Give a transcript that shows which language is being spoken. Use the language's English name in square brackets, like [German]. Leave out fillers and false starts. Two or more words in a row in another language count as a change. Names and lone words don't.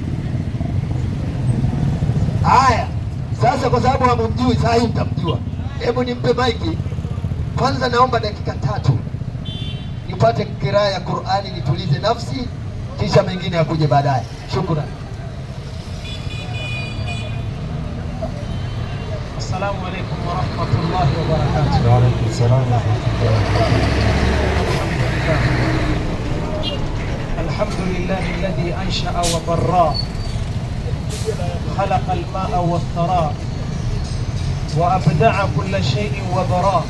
[Swahili] Haya, sasa kwa sababu hamumjui, sasa hivi mtamjua. Hebu nimpe maiki kwanza, naomba dakika 3 nipate kiraa ya Qur'ani, nitulize nafsi, kisha mengine yakuje baadaye. Shukrani. [Arabic] السلام عليكم ورحمة الله وبركاته. وعليكم السلام ورحمة الله وبركاته. الحمد لله الذي أنشأ وبرا, خلق الماء والثرى وأبدع كل شيء وبراه.